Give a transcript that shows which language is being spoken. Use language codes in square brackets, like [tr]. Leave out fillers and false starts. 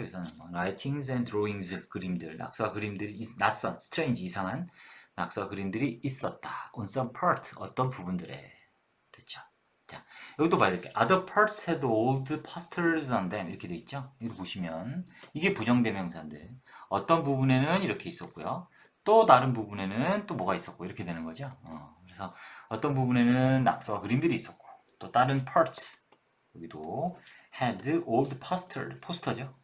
[ko] 여기서는 [en] writings and drawings, [ko] 그림들, 낙서와 그림들이 낯선, strange, 이상한 낙서 그림들이 있었다. on some part, 어떤 부분들에. 됐죠? 자, 여기도 봐야 될 게 [en] other parts had old posters on them [ko] 이렇게 돼 있죠? 이거 보시면 이게 부정대명사인데 어떤 부분에는 이렇게 있었고요. 또 다른 부분에는 또 뭐가 있었고 이렇게 되는 거죠. 그래서 어떤 부분에는 낙서와 그림들이 있었고 또 다른 parts 여기도 had old 포스터죠.